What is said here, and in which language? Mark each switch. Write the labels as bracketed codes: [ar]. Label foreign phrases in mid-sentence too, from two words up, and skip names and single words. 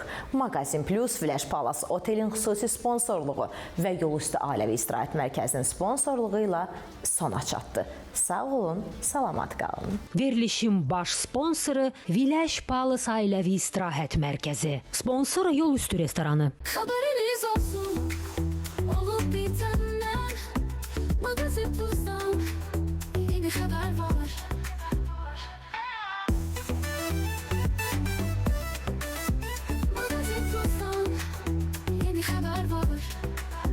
[az] Maqazin Plus Flash Palace Otelin xüsusi sponsorluğu və Yolüstü Ailəvi İstirahət Mərkəzinin sponsorluğu ilə sona çatdı. Sağ olun, salamat qalın. Verilişin baş sponsoru Viləş Palace Ailəvi İstirahət Mərkəzi. Sponsor Yolüstü restoranı. [tr] Haberiniz olsun, olup bitenden Magazin Plus'tan yeni haber var. Magazin Plus'tan yeni haber var.